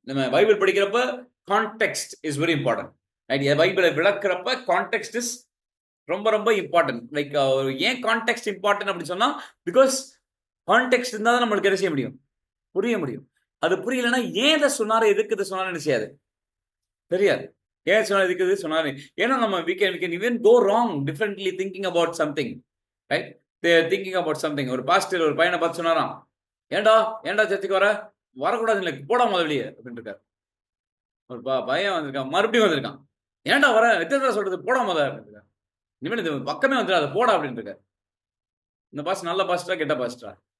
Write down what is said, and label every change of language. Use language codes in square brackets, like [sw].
[ta] நம்ம பைபிள் படிக்கிறப்ப [en] Context is very important. [ta] பைபிளை விளக்குறப்ப கான்டெக்ஸ்ட் இஸ் ரொம்ப ரொம்ப இம்பார்ட்டன்ட். லைக் ஏன் கான்டெக்ஸ்ட் இம்பார்ட்டன்ட் அப்படின்னு சொன்னா, பிகாஸ் கான்டெக்ஸ்ட் இருந்தால் தான் நம்மளுக்கு என்ன செய்ய முடியும்? புரிய முடியும். அது புரியலன்னா ஏன் இதை சொன்னாரு, எதுக்கு இதை சொன்னாரு என்ன செய்யாது? தெரியாது. ஏன் சொன்னாரு, எதுக்கு இது சொன்னாரு? ஏன்னா நம்ம [en] we can even go wrong differently thinking about something, right? They are thinking about something. [ta] ஒரு பாஸ்டர் ஒரு பையனை பார்த்து சொன்னாராம், ஏண்டா சர்ச்சுக்கு வரக்கூடாது இல்லை, போடா முதலியே அப்படின்னு இருக்காரு. ஒரு பையன் வந்திருக்கான், மறுபடியும் வந்திருக்கான், ஏண்டா எத்தனை சொல்றது, போடா முத அப்படின்னு இருக்காரு. இனிமேல் இது பக்கமே வந்துடாது, போடா அப்படின்னு இருக்காரு. இந்த பாஸ்டர் நல்ல பாஸ்டரா கெட்ட பாஸ்டரா?